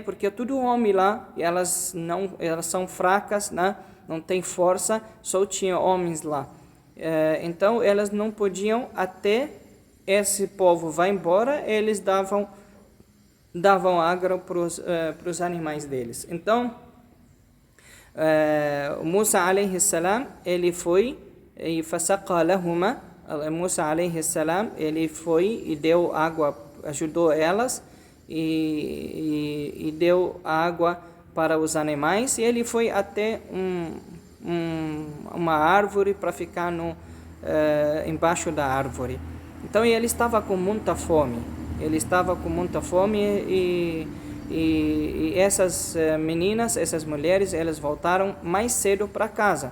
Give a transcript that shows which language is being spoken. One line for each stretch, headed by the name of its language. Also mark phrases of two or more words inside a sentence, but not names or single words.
Portuguese: Porque tudo homem lá, e elas são fracas, né, não tem força, só tinha homens lá. Então elas não podiam, até esse povo vai embora, eles davam água para os animais deles.
Arabic: Então موسى عليه السلام,
Portuguese: ele foi e
Arabic: فسقى لهما، موسى عليه السلام,
Portuguese: ele foi e deu água, ajudou elas e deu água para os animais, e ele foi até uma árvore para ficar embaixo da árvore. Então ele estava com muita fome, e essas meninas, essas mulheres, elas voltaram mais cedo para casa.